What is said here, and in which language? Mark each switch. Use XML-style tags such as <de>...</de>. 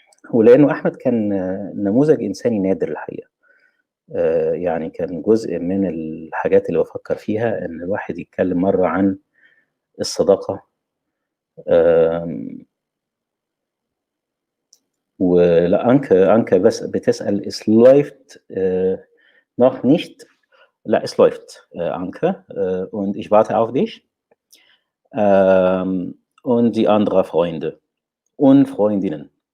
<ar>ولأنه أحمد كان نموذج إنساني نادر الحقيقة. يعني كان جزء من الحاجات اللي بفكر فيها إن الواحد يتكلم مرة عن الصداقة. ولا أنك بس بتسأل</ar> <de>es läuft noch nicht.</de> <ar>لا</ar> <de>es läuft Anke und ich warte auf dich und die anderen Freunde und Freundinnen.</de>